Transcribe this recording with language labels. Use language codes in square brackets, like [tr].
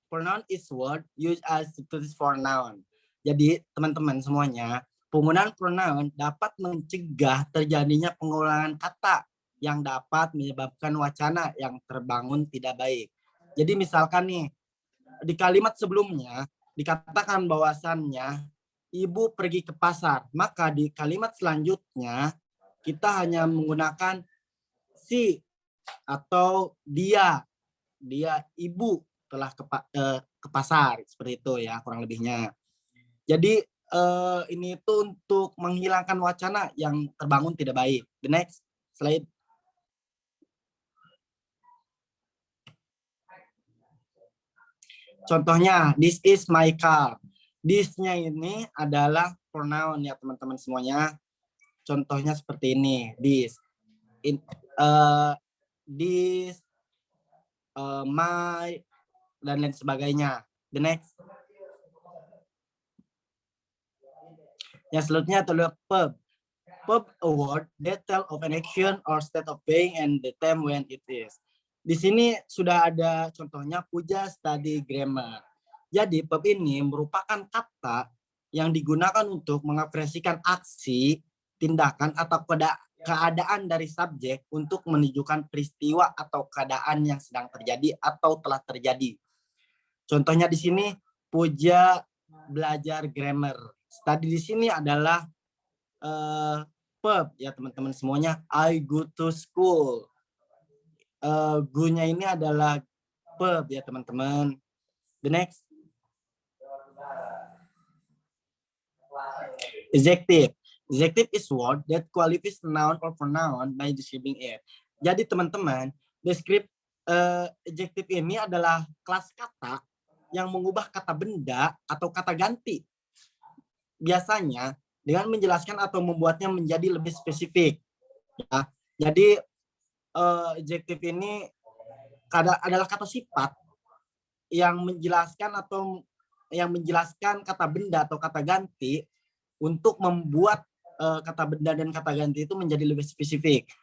[en] Pronoun is word used as substitute for noun. [id] Jadi teman-teman semuanya, penggunaan pronoun dapat mencegah terjadinya pengulangan kata yang dapat menyebabkan wacana yang terbangun tidak baik. Jadi misalkan nih, di kalimat sebelumnya dikatakan bahwasannya ibu pergi ke pasar. Maka di kalimat selanjutnya kita hanya menggunakan si atau dia. Dia ibu telah ke pasar, seperti itu ya kurang lebihnya. Jadi ini itu untuk menghilangkan wacana yang terbangun tidak baik. [en] The next slide. [id] Contohnya, [en] this is my car. [id] This-nya ini adalah pronoun ya teman-teman semuanya. Contohnya seperti ini, this. This, my, dan lain sebagainya. [en] The next. [id] Yang selanjutnya adalah verb. [en] Verb a word that tell of an action or state of being and the time when it is. [id] Di sini sudah ada contohnya puja [en] study grammar. [id] Jadi verb ini merupakan kata yang digunakan untuk mengekspresikan aksi, tindakan atau keadaan dari subjek untuk menunjukkan peristiwa atau keadaan yang sedang terjadi atau telah terjadi. Contohnya di sini Puja belajar grammar. Study di sini adalah verb ya teman-teman semuanya. [en] I go to school. [id] Go-nya ini adalah verb ya teman-teman. [en] The next. Adjective. Adjective is word that qualifies noun or pronoun by describing it. [id] Jadi teman-teman, adjective ini adalah kelas kata yang mengubah kata benda atau kata ganti. Biasanya dengan menjelaskan atau membuatnya menjadi lebih spesifik. Ya. Jadi adjective ini adalah kata sifat yang menjelaskan kata benda atau kata ganti untuk membuat kata benda dan kata ganti itu menjadi lebih spesifik.